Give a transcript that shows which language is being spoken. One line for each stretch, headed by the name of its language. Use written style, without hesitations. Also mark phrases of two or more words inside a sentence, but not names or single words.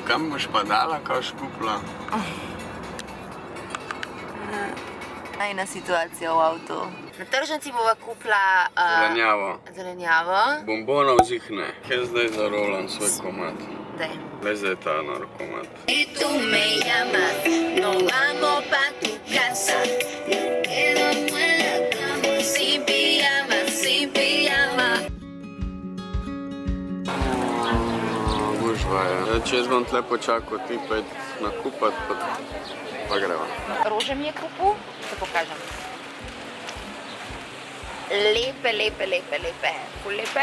Slovenian: Kam boš pa dala, kaj boš kupila? Najna situacija v avtu. Na tržnici bova kupila zelenjavo. Bombonov zihne. Kje zdaj zarolam svoj komad? Daj. Le zdaj ta nor komad.
Spanish: Y tú me llamas, nos vamos pa' tu casa. Quedamos en la cama, sin pijama, sin pijama.
Slovenian: Gužva, če jaz bom tle počakal, ti pa nakupat, pa greva. Rože mi je kupil, da pokažem. Lepe, ful lepe.